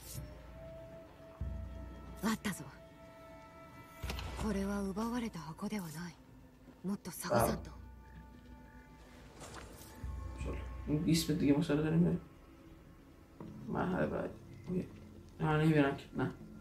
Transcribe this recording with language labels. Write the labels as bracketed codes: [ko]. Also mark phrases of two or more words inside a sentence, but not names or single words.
[ja] あったぞ。これは奪われた箱ではない。もっと探さんと。 [fa] این 20 متر دیگه مسئله داریم بریم. مرحله بعد. نه نمیبینم که نه.